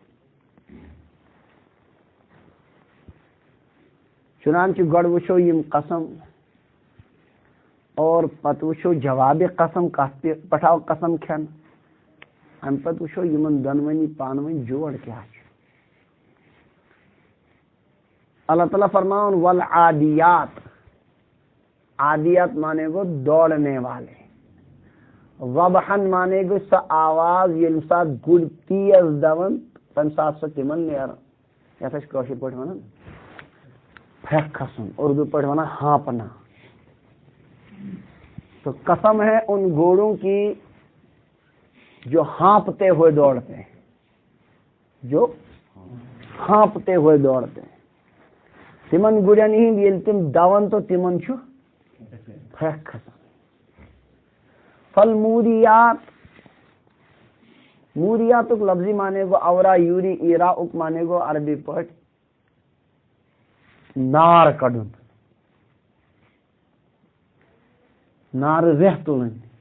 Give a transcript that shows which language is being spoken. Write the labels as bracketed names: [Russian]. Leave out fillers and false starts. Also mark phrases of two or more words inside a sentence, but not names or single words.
[Kashmiri] چنانچہ گۄڈٕ وٕچھو یِم قسم اور پتہٕ وٕچھو جوابِ قسم کتھ پٮ۪ٹھ آو قسم کھٮ۪نہٕ. امہِ پتہٕ وٕچھو یِمن دۄنوٕنی پانہٕ ؤنۍ جوڑ کیٛاہ چھُ. اللہ تعالیٰ فرماون والعادیات. عادیات مانے گو [Urdu] دوڑنے والے. [Kashmiri] ضبحن مانے گو سۄ آواز ییٚمہِ ساتہٕ گُرۍ تیز دون تمہِ ساتہٕ سۄ تِمن نیران، یتھ أسۍ کٲشِر پٲٹھۍ ونان پھرٛکھ کھسُن، اردو پٲٹھۍ ونان ہانپنا. [Urdu] تو قسم ہے ان گھوڑوں کی جو ہانپتے ہوئے دوڑتے ہیں، جو ہانپتے ہوئے دوڑتے ہیں. [Kashmiri] تمن گُرٮ۪ن ہٕنٛدۍ ییٚلہِ تِم دون تو تمن چھُ پھرٛکھ کھسان. [Arabic] فالموریات. [Kashmiri] موریاتُک لفظی مانے گو اورا یوری ایراؤک مانے گو عربی پٲٹھۍ نار کڑُن، نار ریٚح تُلٕنۍ.